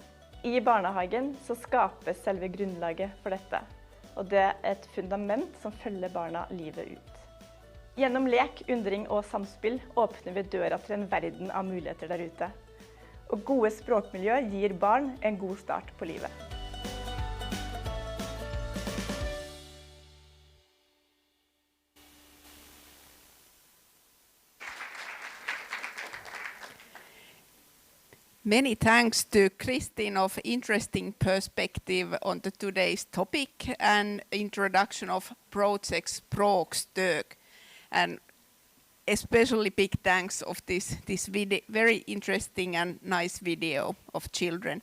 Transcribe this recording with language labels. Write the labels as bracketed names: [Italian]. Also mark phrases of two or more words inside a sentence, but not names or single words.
[Norwegian] I barnehagen så skapes selve grunnlaget for dette, og det er et fundament som følger barna livet ut. Gjennom lek, undring og samspill åpner vi døra til en verden av muligheter der ute. Og gode språkmiljø gir barn en god start på livet. [English] Many thanks to Kristin of interesting perspective on today's topic and introduction of project Språkstök, and especially big thanks of this video, very interesting and nice video of children.